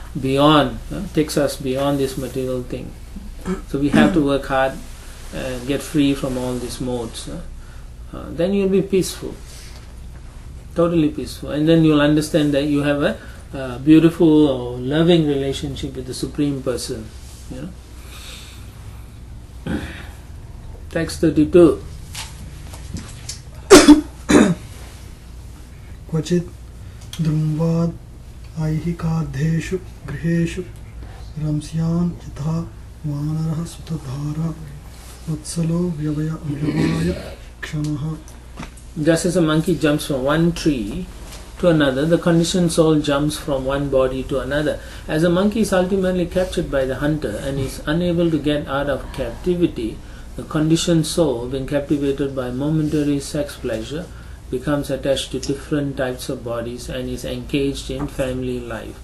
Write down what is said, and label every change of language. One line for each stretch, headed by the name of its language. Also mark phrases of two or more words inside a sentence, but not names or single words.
English: beyond, takes us beyond this material thing. So we have to work hard and get free from all these modes. Then you'll be peaceful, totally peaceful, and then you'll understand that you have a beautiful or loving relationship with the Supreme Person. Text 32.
Sanskrit: Kvachit drumvad aihikadheshu griheshu ramsyan yatha vanarah sutadhara vatsalo vyavaya kshanaha.
English: Just as a monkey jumps from one tree to another, the conditioned soul jumps from one body to another. As a monkey is ultimately captured by the hunter and is unable to get out of captivity, the conditioned soul, being captivated by momentary sex pleasure, becomes attached to different types of bodies and is engaged in family life.